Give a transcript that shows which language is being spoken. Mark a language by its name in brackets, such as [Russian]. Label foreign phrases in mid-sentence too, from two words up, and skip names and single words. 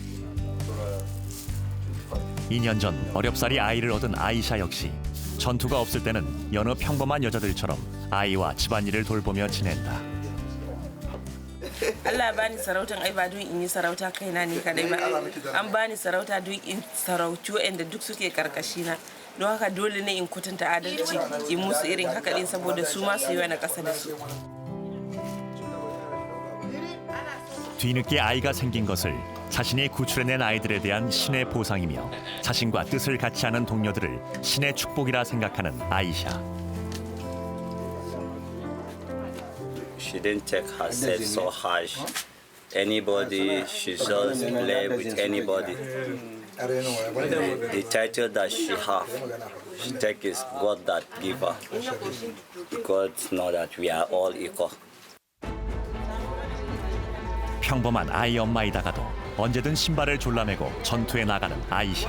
[Korean] 2년 전 어렵사리 아이를 얻은 아이샤 역시 전투가 없을 때는 여느 평범한 여자들처럼 아이와 집안일을 돌보며 지낸다. [Hausa] Allah bani sarautan ai ba don in yi sarauta kaina ne kadai ba. An bani sarauta don in sarauci waɗanda duk suke karkashina. Don haka dole ne in kwatanta adalci in musu irin haka din saboda su ma su yi wani ƙasa da su. [Korean] 뒤늦게 아이가 생긴 것을 자신이 구출해낸 아이들에 대한 신의 보상이며 자신과 뜻을 같이 하는 동료들을 신의 축복이라 생각하는 아이샤. [English] She didn't take herself so harsh. Anybody, she just play with anybody. The title that she have, she take is God that give her. God know that we are all equal. [Korean] 평범한 아이 엄마이다가도 언제든 신발을 졸라매고 전투에 나가는 아이샤.